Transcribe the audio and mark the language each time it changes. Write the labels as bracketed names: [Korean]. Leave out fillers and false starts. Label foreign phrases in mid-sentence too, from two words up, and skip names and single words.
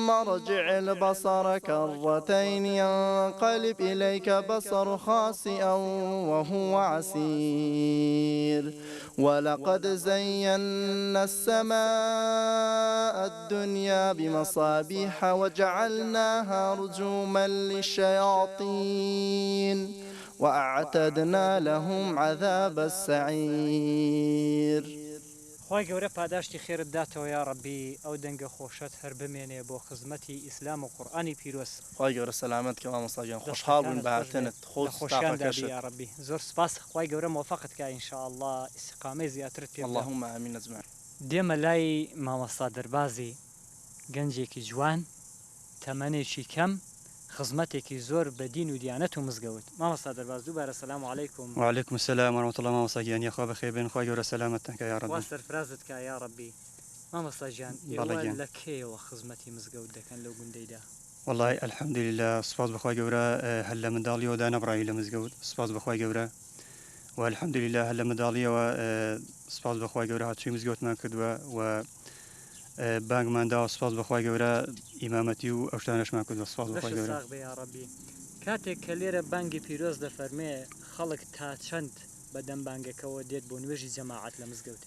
[Arabic] ارجع البصر كرتين ينقلب إليك بصر خاسئا وهو عسير ولقد زينا السماء الدنيا بمصابيح وجعلناها رجوما للشياطين وأعتدنا لهم عذاب السعير [Central Kurdish] خوای گەورە پاداشتی خێرت داتەوە [Arabic] یا ڕەبی [Central Kurdish] ئەو دەنگە خۆشت هەر بمێنێ بۆ خزمەتی ئیسلام و قورئانی پیرۆز خوای گەورە سەلامەت کە مامۆستاجان خۆشحاڵ بووین بە هاتنت خۆشیاندابی [Arabic] یا ڕەبی [Central Kurdish] زۆر سپاس خوای گەورە موفقت کە ئینشاءالله ئیستیقامەی زیاترت پێ [Arabic] اللهم ئامین ئەجمعین [Central Kurdish] دێمە لای مامۆستا دەربازی گەنجێکی جوان تەمەنێکی کەم خزمەتێکی زۆر بە دین و دیانەت و مزگەوت مامۆستا دەرباز دووبارە [Arabic] سەلام عەلەیکوم وعليكم السلام ورحمة الله [Central Kurdish] مامۆستا گیانی خوا بەخێر بێن خوا گەورە سەلامەتتان [Arabic] یا رب [Central Kurdish] وا سەرفرازت کا [Arabic] یا ڕەبی [Central Kurdish] مامۆستا گیان ئێوە لە کێوە خزمەتی مزگەوت دەکەن لەو گوندەیدا [Arabic] والله الحمد لله [Central Kurdish] سپاس بەخوای گەورە هەر لە منداڵیەوەدا نەبڕایی لە مزگەوت سپاس بەخوای گەورە [Arabic] والحمد لله [Central Kurdish] هەر لە منداڵیەوە سپاس بەخوای گەورە هاتووی مزگەوتمان کردووە و بانگمان داوە سپاس بەخوای گەورە ئیمامەتی و ئەو شتانەشمان کردووە سپاس بەخوای گەورە کاتێک کە لێرە بانگی پیرۆز دەفەرمێ خەڵک تا چەند بەدەم بانگەکەەوە دێت بۆ نوێژی جەماعەت لە مزگەوتێ